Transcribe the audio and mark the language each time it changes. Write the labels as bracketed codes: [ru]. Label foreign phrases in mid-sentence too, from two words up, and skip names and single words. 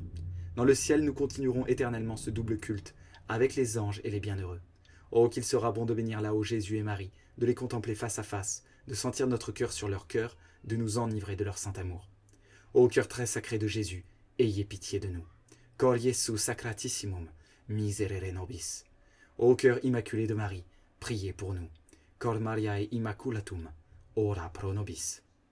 [fr] Dans le ciel, nous continuerons éternellement ce double culte, avec les anges et les bienheureux. Oh, qu'il sera bon de bénir là-haut Jésus et Marie, de les contempler face à face, de sentir notre cœur sur leur cœur, de nous enivrer de leur saint amour. Ô cœur très sacré de Jésus, ayez pitié de nous. [la] Cor Jesu sacratissimum, miserere nobis. [fr] Ô cœur immaculé de Marie, priez pour nous. [la] Cor Mariae immaculatum, ora pro nobis.